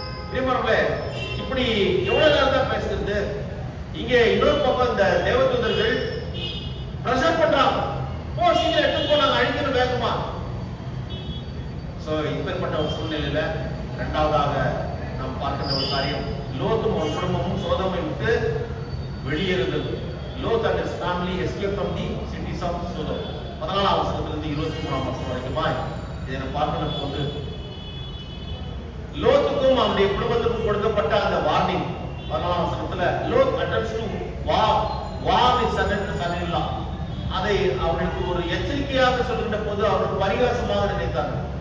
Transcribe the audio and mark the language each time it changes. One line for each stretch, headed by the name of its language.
Tamil: பிரியமானவர்களே, இப்படி எவ்வளவு நேரம் தான் பேசுறது. இங்கே இன்னொரு பக்கம் இந்த தேவதூதர்கள் பிரஷர் பண்றாங்க, போ சீக்கிரம் எடுத்து போ, நாங்க அழிக்கணும் வேகமா. சோ இப்பேற்பட்ட ஒரு சூழ்நிலையில இரண்டாவதாக நாம் பார்க்கின்ற ஒரு காரியம், லோத்தும் ஒரு குடும்பமும் சோதோமை விட்டு வெளியேறுகிறது.
English: Lot and his family escaped from the cities of Sodom.
Tamil: 14ஆம் வசனத்திலிருந்து 23ஆம் வசனம் வரைக்கும் இதை நாம் பார்க்கின்ற போது லோத்துக்கும் அவருடைய குடும்பத்துக்கும் கொடுக்கப்பட்ட அந்த வார்னிங் 14ஆம் வசனத்துல,
English: Lot attempts to warn his son-in-law.
Tamil: அதை அவர்களுக்கு ஒரு எச்சரிக்கையாக சொல்கின்ற போது அவர்கள் பரிகாசமாக நினைத்தாங்க.